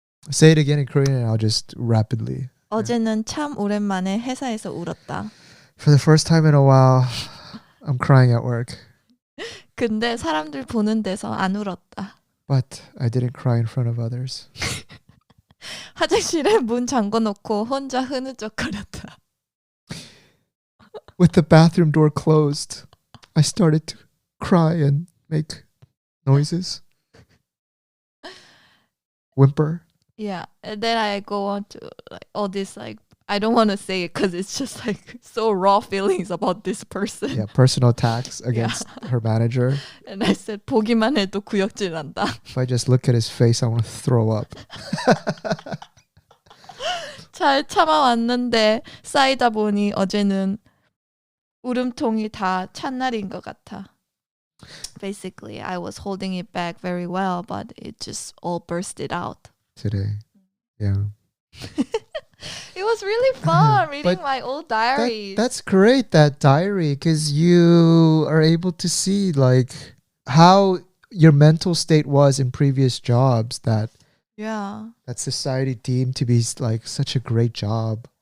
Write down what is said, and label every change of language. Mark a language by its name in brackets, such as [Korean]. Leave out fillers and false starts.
[English] Say it again in Korean and I'll just rapidly. [Korean] 어제는 참 오랜만에 회사에서 울었다. [English] For the first time in a while, I'm crying at work. [Korean] 근데 사람들 보는 데서 안 울었다. [English] But I didn't cry in front of others. [Korean] 화장실에 문 잠궈 놓고 혼자 흐느적거렸다. [English] With the bathroom door closed, I started to cry and make noises. Whimper. Yeah, and then I go on to like all this like I don't want to say it because it's just like so raw feelings about this person. Yeah, personal attacks against her manager. And I said [Korean] 보기만 해도 구역질 난다. [English] If I just look at his face, I want to throw up. [Korean] 잘 참아왔는데 쌓이다 보니 어제는 울음통이 다 찬 날인 것 같아. [English] Basically, I was holding it back very well, but it just all bursted out. Today. Yeah. It was really fun reading But my old diaries. That's great, that diary, because you are able to see like how your mental state was in previous jobs that society deemed to be like such a great job.